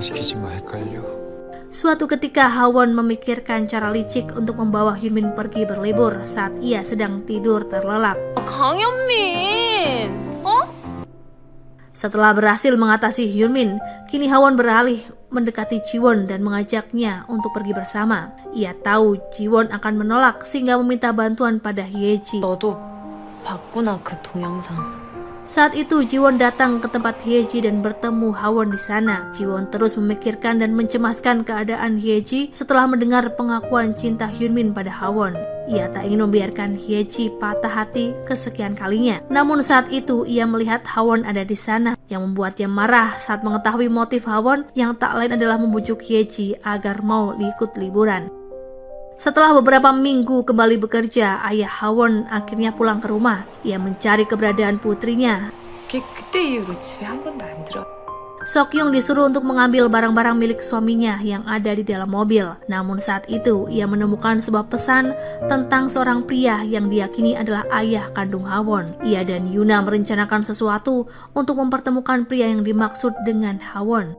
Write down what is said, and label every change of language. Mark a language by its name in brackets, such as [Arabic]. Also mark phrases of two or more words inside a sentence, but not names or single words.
[Indonesian] Suatu ketika Hawon memikirkan cara licik untuk membawa Hyunmin pergi berlibur saat ia sedang tidur terlelap. [Korean] 강현민! [Indonesian] Setelah berhasil mengatasi Hyunmin, kini Hawon beralih mendekati Jiwon dan mengajaknya untuk pergi bersama. Ia tahu Jiwon akan menolak sehingga meminta bantuan pada Hyeji. [Korean] 너도 봤구나 그 동영상. [Indonesian] Saat itu Jiwon datang ke tempat Hyeji dan bertemu Hawon di sana. Jiwon terus memikirkan dan mencemaskan keadaan Hyeji setelah mendengar pengakuan cinta Hyunmin pada Hawon. Ia tak ingin membiarkan Hyeji patah hati kesekian kalinya. Namun saat itu ia melihat Hawon ada di sana yang membuatnya marah saat mengetahui motif Hawon yang tak lain adalah membujuk Hyeji agar mau ikut liburan. Setelah beberapa minggu kembali bekerja, ayah Hawon akhirnya pulang ke rumah. Ia mencari keberadaan putrinya. [Korean] 그때 이후로 집에 한 번도 안 들어. [Indonesian] Seokhyung disuruh untuk mengambil barang-barang milik suaminya yang ada di dalam mobil. Namun saat itu ia menemukan sebuah pesan tentang seorang pria yang diyakini adalah ayah kandung Hawon. Ia dan Yuna merencanakan sesuatu untuk mempertemukan pria yang dimaksud dengan Hawon.